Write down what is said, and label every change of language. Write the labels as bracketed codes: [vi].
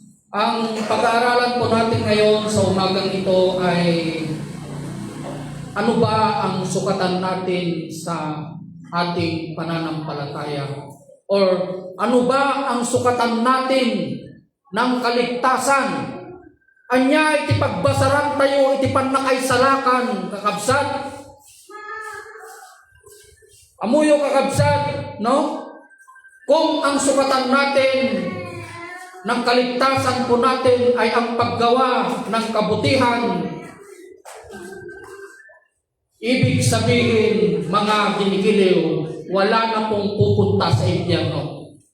[tl] Ang pag-aaralan po natin ngayon sa umagang ito ay ano ba ang sukatan natin sa ating pananampalataya? Or ano ba ang sukatan natin ng kaligtasan? [ilo] Anya iti pagbasaran tayo, iti panakaisalakan, kakabsat. Amuyo kakabsat, no? [tl] Kung ang sukatan natin ng kaligtasan po natin ay ang paggawa ng kabutihan, ibig sabihin, mga ginigiliw, wala na pong pupunta sa impyerno.